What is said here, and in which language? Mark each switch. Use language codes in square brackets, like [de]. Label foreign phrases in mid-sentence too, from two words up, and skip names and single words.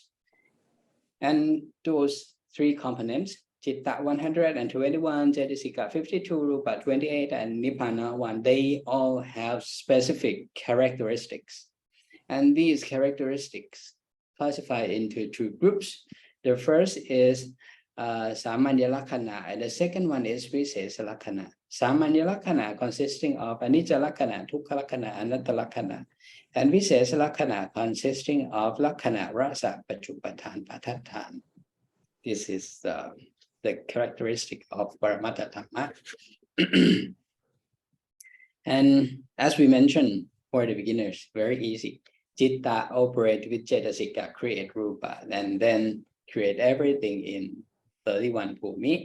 [en] And those three components, Citta 121, Cetasika 52, Rupa 28, and Nibbana 1, they all have specific characteristics. And these characteristics classify into two groups. The first is [pi] Samanya Lakkana, [en] and the second one is [pi] Visesa Lakkana. Samanya Lakkana [en] consisting of [pi] Anicca Lakkana, Dukkha Lakkana, Anatta Lakkana, and Visesa Lakkana [en] consisting of [pi] Lakkana, Rasa, Paccupatthana, Pathatthana. [en] This is the characteristic of [pi] Paramattha Dhamma. [en] And as we mentioned, for the beginners, very easy. Citta operate with Cetasika, create Rupa, and then create everything in 31 Bhumi.